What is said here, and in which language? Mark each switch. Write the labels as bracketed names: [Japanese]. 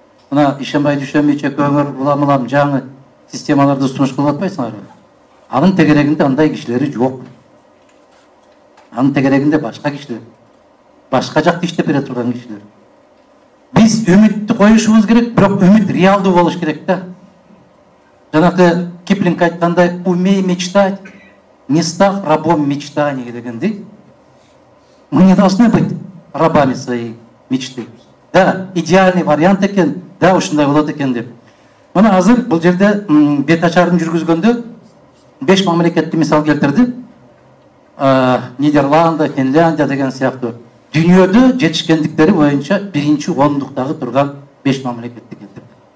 [Kyrgyz] Мына Ишембай Дүйшөнбай көңөр улам жаңы системаларды сунуш кылып атпайсыңарбы? Анын тегерегинде андай кишилери жок. Анын тегерегинде башка кишилер, башка жакта иштеп бере турган кишилер. Биз үмүттү коюшубуз керек, бирок үмүт реалдуу болуш керек да. Жанагы Киплинг айткандай, [Russian] умей мечтать, не став рабом мечтаний [Kyrgyz] дегендей. [Russian] Мы не должны быть рабами своей мечты. Да, идеальный вариант экен, да, [Kyrgyz] ушундай болот экен деп. Мына азыр бул жерде бет ачарын жүргүзгөндө 5 мамлекетти мисал келтирди. Нидерланд, Финляндия деген сыяктуу. Дүйнөдө жетишкендиктери боюнча биринчи ондуктагы турган 5 мамлекетти келтирди.